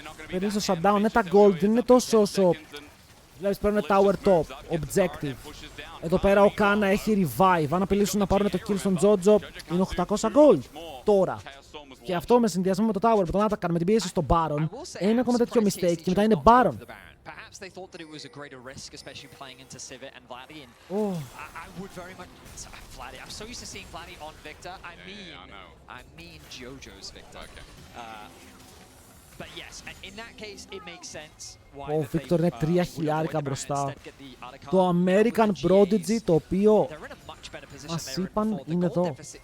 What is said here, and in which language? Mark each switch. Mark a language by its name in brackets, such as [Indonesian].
[Greek] Παίρνει το shutdown, ναι, τα gold δεν είναι τόσο όσο. Βλέπεις, παίρνουν tower top, objective. Εδώ πέρα ο Κάνα έχει revive. Αν απειλήσουν να πάρουν το kill στον Τζότζο, είναι 800 gold τώρα. Και αυτό με συνδυασμό με το tower, με τον Atakan, με την πίεση στον Baron, είναι ακόμα τέτοιο mistake και μετά είναι Baron. [English] Perhaps they thought that it was a greater risk, especially playing into Civet and Vladi. And I would very much. Vladi. I'm so used to seeing Vladi on Victor. I mean JoJo's Victor. Okay. But yes, in that case, it makes sense. [Greek] Ο Victor είναι 3.000 μπροστά. Το American Prodigy, το οποίο μας είπαν είναι εδώ.